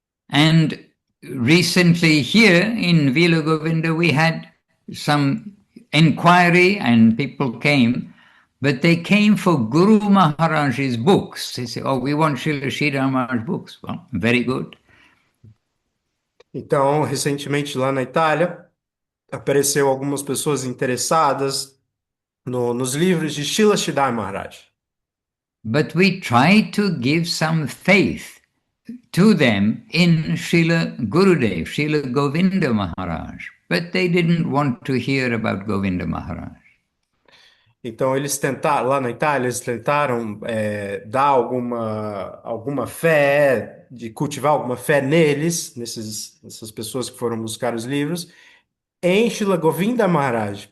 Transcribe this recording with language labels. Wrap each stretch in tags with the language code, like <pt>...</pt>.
<en>And recently here in Vila Govinda we had some inquiry and people came, but they came for Guru Maharaj's books. They say, oh, we want Srila Sridhar Maharaj's books. Well, very good.</en> <pt>Então, recentemente lá na Itália, apareceu algumas pessoas interessadas nos livros de Srila Sridhar Maharaj.</pt> <en>But we tried to give some faith to them in Srila Gurudev, Srila Govinda Maharaj. But they didn't want to hear about Govinda Maharaj.</en> <pt>Então, eles tentaram, lá na Itália, eles tentaram dar alguma fé, de cultivar alguma fé neles, nessas pessoas que foram buscar os livros, em Srila Govinda Maharaj.</pt>